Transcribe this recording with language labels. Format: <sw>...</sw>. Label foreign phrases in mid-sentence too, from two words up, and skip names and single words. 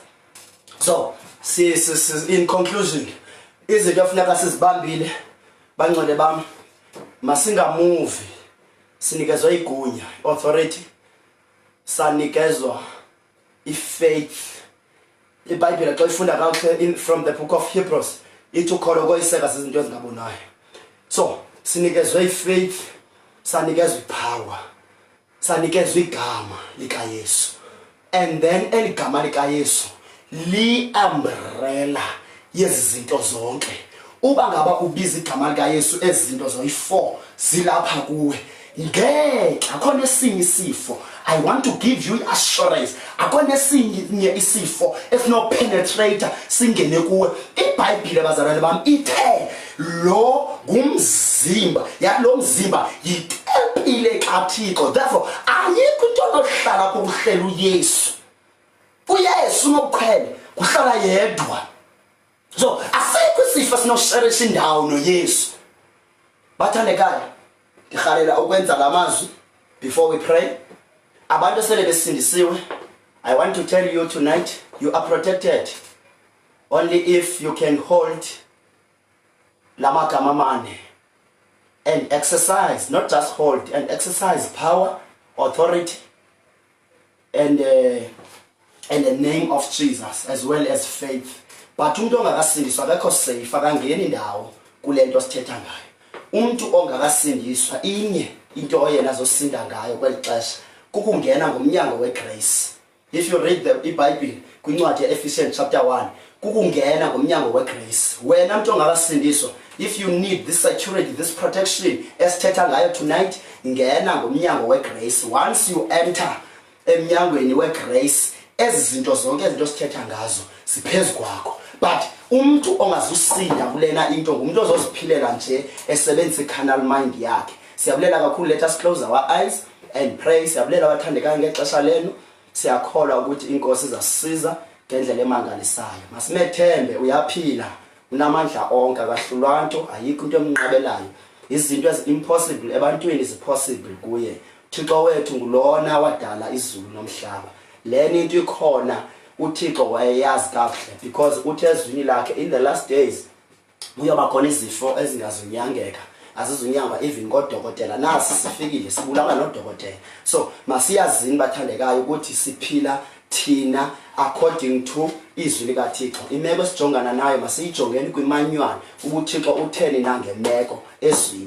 <en>So, in conclusion,</en> <xh>izinto efuneka sizibambile bangcwele bami, masingamuvi, sinikezwe igunya, authority, sanikezwa ifaith. iBhayibheli xa ifunda kakuhle</xh> <en>from the book of Hebrews</en> <xh>ithi ukholo koyiseka izinto ezingabonayo. So sinikezwe ifaith, sanikezwe ipower, sanikezwe igama likaYesu,</xh> <en>and then</en> <xh>eligama likaYesu li-umbrella yezizinto zonke. Uba ngaba ubiza igama likaYesu ezinto zoyi4 zilapha kuwe, ngeke akhona esinye isifo.</xh> <en>I want to give you assurance,</en> <xh>akhona esinye isifo esino penetrator singene kuwe. iBhayibheli bazalwane bami ithe lo ngumzimba, lo mzimba yitempile kaThixo. Therefore ayikho into ohlala kuhlela uYesu. uYesu nokuphela kuhlala yedwa. So asikho isifo sinosherisha indawo noYesu. Bathandekayo, ngihalela ukwenza lamazwi</xh> <en>before we pray.</en> <xh>Abantu sele besindisiwe,</xh> <en>I want to tell you tonight, you are protected only if you can hold</en> <xh>lamagama mane</xh> <en>and exercise, not just hold, and exercise power, authority, and the name of Jesus, as well as faith.</en> <xh>But umuntu ongakasindiswa akekho safe, akangeni indawo kule nto sithetha ngayo. Umuntu ongakasindiswa inye into oyena azosinda ngayo kweli xesha kukungena ngomnyango wegrace.</xh> <en>If you read the</en> <xh>iBhayibheli kwincwadi yeEphesians chapter 1, kukungena ngomnyango wegrace. Wena umuntu ongakasindiswa,</xh> <en>if you need this security, this protection</en> <xh>esithetha ngayo</xh> <en>tonight,</en> <xh>ngena ngomnyango wegrace.</xh> <en>Once you enter</en> <xh>emnyangweni wegrace, ezi zinto zonke ezinto sithetha ngazo siphezulu kwakho. But umuntu ongazusinda kulena into ngumuntu ozoziphilela nje esebenzisa</xh> <en>icarnal mind</en> <xh>yakhe. Siyabulela kakhulu,</xh> <en>let us close our eyes and pray.</en> <xh>Siyabulela abathandekayo ngexesha lenu, siyakholwa ukuthi inkosi izasisiza ngendlela emangalisayo. Masimethembe uyaphila, unamandla onke, akahlulwa nto, ayikho into emnqabelayo. Izinto ezi impossible ebantwini</xh> <en>is possible</en> <xh>kuye. Thixo wethu ngulona wadala izulu nomhlaba. Leni into ikhona uThixo wayeyazi kahle because uthe ezwini lakhe</xh> <en>in the last days</en> <xh>uyoba khona izifo ezingazunyangeka, azizunyangwa even kodokotela. Nasi sifikile sibulawa nodokotela. So masiyazini bathandekayo ukuthi siphila thina</xh> <en>according to</en> <xh>izwi likaThixo. Imeko esijongana nayo masiyijongeni kwimanywana ubuThixo utheni nangemeko ezwini.</xh>